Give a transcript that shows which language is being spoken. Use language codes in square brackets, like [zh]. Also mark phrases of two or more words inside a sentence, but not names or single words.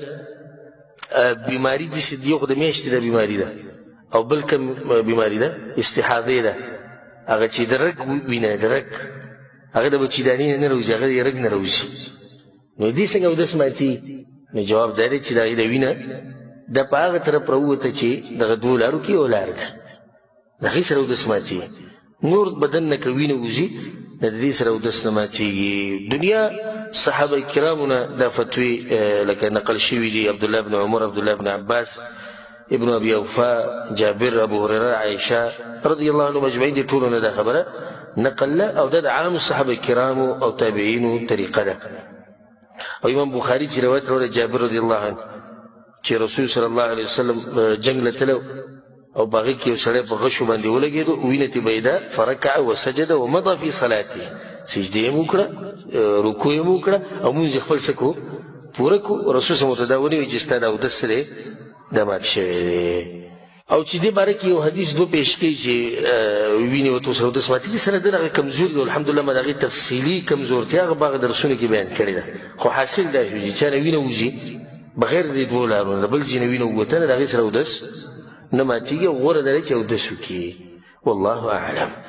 [ps] بیماري داسې یو خو د میاشتې دا بیماري ده او بل کوم بیماري ده استحاضې ده هغه چې د رګ وینه د رګ هغه د بچیداني نه راوځي هغه د رګ نه راوځي نو دې څنګه اودس ماتېږي نو جواب دا دی چې د هغې د وینه دا په هغه طرف راووته چې دغه دوو لارو کې یو لار ده د هغې سره اودس ماتېږي نور بدن نه که وینه وځي نو د دې سره اودس نه ماتېږي دنیا صحابه کرامو نه دا فتوی لکه نقل شوي دي عبدالله بن عمر عبدالله بن عباس ابن ابي اوفا جابر ابو هريره عائشه [ar] رضي الله عنهم اجمعين [ps] دي ټولو نه دا خبره نقل او دا د عام صحابه کرامو او تابعینو طریقه ده او امام بخاري چې روایت راوړی جابر رضی الله عنه چې رسول صلی الله علیه وسلم جنگ له تلو او په هغې کې یو سړی په غشو باندې ولګېدو وینه ترې بهېده [ar] فرکع وسجد ومضى في صلاته [ps] سجده یې هم وکړه رکوع یې هم وکړه او مونځ یې خپل څه کړو پوره کړو رسول صلی الله علیه وسلم ورته دا ونیوي چې ستا دا اودس څه دی دا مات شوی دی او چې دې باره کې یو حدیث دو پیش کوي چې وینې ورته سره اودس ماتېږي سره د هغه کمزوري دی الحمدلله ما د هغې تفصیلي کمزورتیا هغه په هغه درسونو کې بیان کړې ده خو حاصل دا شو چې چا نه وینه وځي بغیر د دوو لارو نه بل ځای نه وینه ووته نه د هغې سره اودس نه ماتېږي او غوره دا دی چې اودس وکړي [ar] والله اعلم